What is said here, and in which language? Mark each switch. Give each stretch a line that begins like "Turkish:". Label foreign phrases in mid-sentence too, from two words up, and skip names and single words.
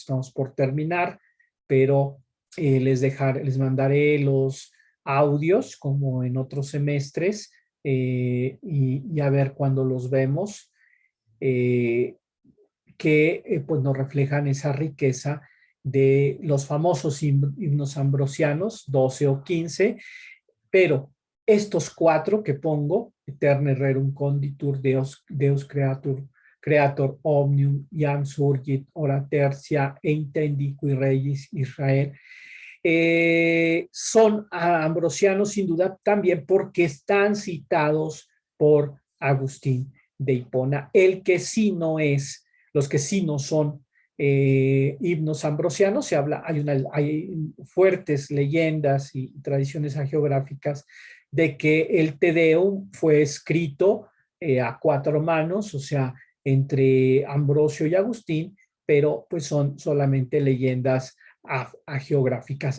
Spanish: Estamos por terminar, pero les mandaré los audios como en otros semestres y a ver cuándo los vemos, que pues nos reflejan esa riqueza de los famosos himnos ambrosianos, 12 o 15, pero estos 4 que pongo, Eterne Rerum Conditur, Deus Creator Omnium, Iam Surgit, Ora Tertia, e Intendiqui Regis Israel, son ambrosianos sin duda también porque están citados por Agustín de Hipona. El que sí no es, los que sí no son himnos ambrosianos, hay fuertes leyendas y tradiciones hagiográficas de que el Te Deum fue escrito a 4 manos, o sea, entre Ambrosio y Agustín, pero pues son solamente leyendas hagiográficas.